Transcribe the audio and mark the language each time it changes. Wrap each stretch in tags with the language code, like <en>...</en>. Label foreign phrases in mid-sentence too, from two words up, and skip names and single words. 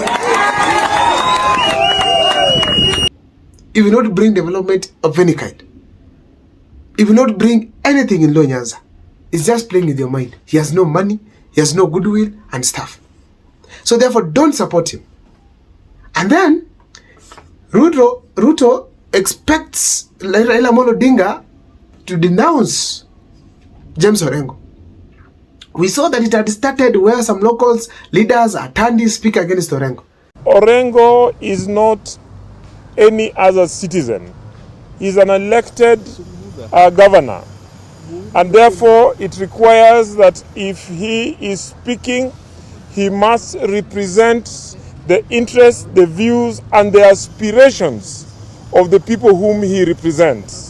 <en>It will not bring development of any kind. It will not bring anything in Luo Nyanza. It's just playing with your mind. He has no money, he has no goodwill and stuff. So therefore, don't support him. And then, Ruto expects Raila Amolo Odinga to denounce James Orengo. We saw that it had started where some locals, leaders, attendees speak against Orengo. Orengo is not any other citizen. He's an elected governor. And therefore, it requires that if he is speaking, he must represent the interests, the views, and the aspirations of the people whom he represents.</en>